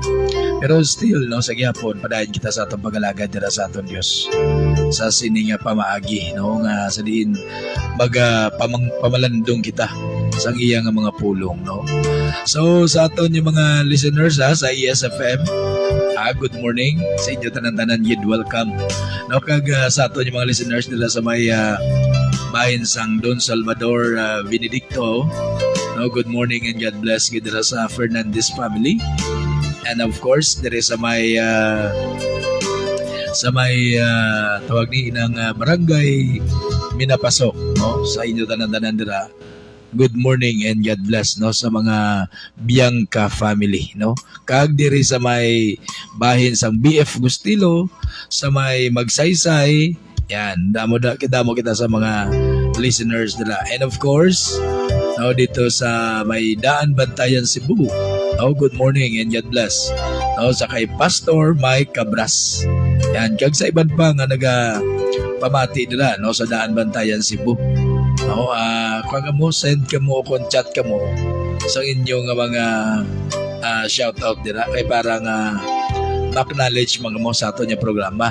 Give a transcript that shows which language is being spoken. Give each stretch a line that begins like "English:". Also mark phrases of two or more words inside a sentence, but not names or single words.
Hiligaynon: Pero still, no, sa gyapon padayon kita sa atong pag-alagad dira sa aton Dios sa sininga pamaagi, no, nga sa diin pamalandong kita sa iya nga mga pulong, no. So sa aton yung mga listeners sa ESFM,
English: good morning
Hiligaynon: sa inyo tanan-tanan, yid welcome, no, kag sa aton yung mga listeners nila sa may bahin sang Don Salvador Benedicto, no,
English: good morning and God bless
Hiligaynon: gid sa
English: Fernandez family. And of course there is
Hiligaynon: may sa may tawag ni inang barangay Minapasok, no, sa inyo tanan-tanan dira.
English: Good morning and God bless,
Hiligaynon: no, sa mga Bianca family, no. Kag diri sa may bahin sang BF Gustilo, sa may Magsaysay, yan, damo kita sa mga listeners nila.
English: And of course,
Hiligaynon: no, dito sa may Daan Bantayan Cebu. No,
English: good morning and God bless.
Hiligaynon: No, sa kay Pastor Mike Cabras. Yan, kag sa iban pa nga naga pamati nila, no, sa Daan Bantayan Cebu. No, kung mo send ka mo kung chat ka mo sa inyong mga
English: shout out
Hiligaynon: dira kay parang acknowledge mga mo sa ato niya programa.